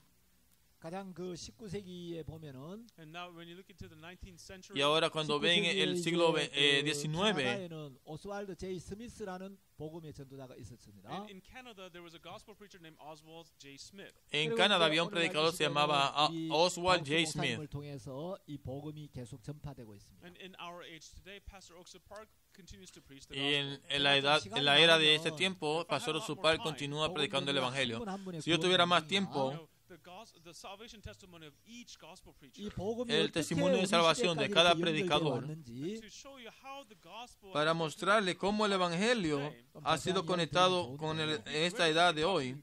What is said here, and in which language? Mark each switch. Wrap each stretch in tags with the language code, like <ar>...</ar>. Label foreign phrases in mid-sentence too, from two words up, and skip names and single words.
<ko>가장 그 19세기에 보면은</ko> <es>y ahora cuando ven el siglo XIX,</es> <ko>오스왈드 J. 스미스라는 복음의 전도자가 있었습니다.</ko> <es>En Canadá había un predicador que se llamaba Oswald J. Smith.</es> <ko>통해서 이 복음이 계속 전파되고 있습니다.</ko> <es>Y en la era de este tiempo, Pastor Osu Park continúa predicando el Evangelio. Si yo tuviera más tiempo, el testimonio de salvación de cada predicador para mostrarle cómo el Evangelio ha sido conectado con esta edad de hoy.</es>